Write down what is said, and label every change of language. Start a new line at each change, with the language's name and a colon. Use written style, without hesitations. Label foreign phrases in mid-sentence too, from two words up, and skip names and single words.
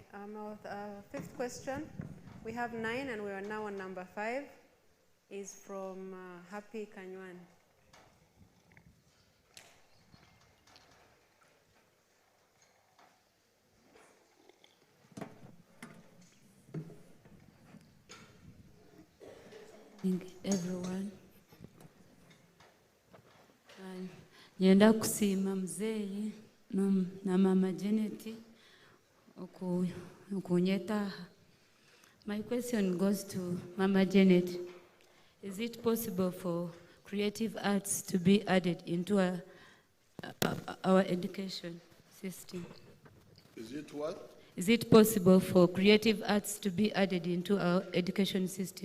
English: Our fifth question, we have 9 and we are now on number 5, is from Happy Kanywan. Everyone.
Nyankole: Nyenda kusiima mzee na mama Janet okunyeta.
English: My question goes to Mama Janet. Is it possible for creative arts to be added into our education system? Is it what? Is it possible for creative arts to be added into our education system?